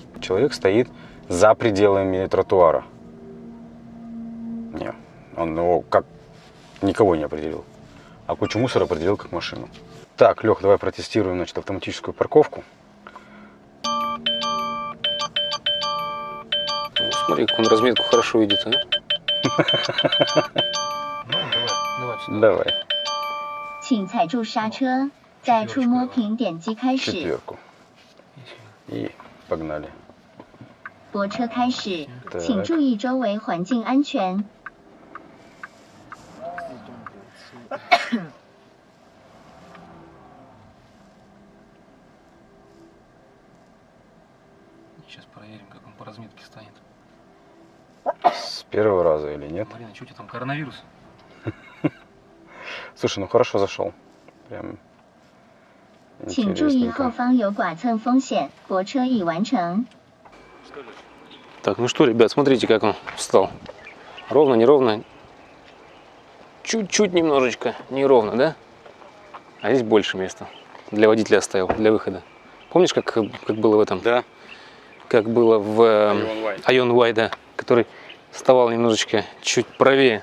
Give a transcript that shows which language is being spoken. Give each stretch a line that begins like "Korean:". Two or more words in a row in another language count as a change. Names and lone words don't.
Russian: Человек стоит за пределами тротуара. Нет, он его как никого не определил, а кучу мусора определил как машину. Так, Лех, давай протестируем, значит, автоматическую парковку. Ну, смотри, как он разметку хорошо видит, а? Давай.
Chinese: 请踩住刹车，在触摸屏点击开始。
Russian: Четверку. И погнали.
Chinese: 泊车开始，
Russian: Так.
Chinese: 请注意周围环境安全。
Russian: Сейчас проверим, как он по разметке станет. С первого раза или нет? Марина, что у тебя там, коронавирус? Слушай, ну хорошо зашел. Прям
Chinese: 请注意后
Russian: интересненько.
Chinese: 方有剐蹭风险，泊车已完成。
Russian: Так, ну что, ребят, смотрите, как он встал. Ровно, неровно. Чуть-чуть немножечко неровно, да? А здесь больше места. Для водителя оставил, для выхода. Помнишь, как было в этом? Да. Как было в Ion Y, да, который вставал немножечко чуть правее.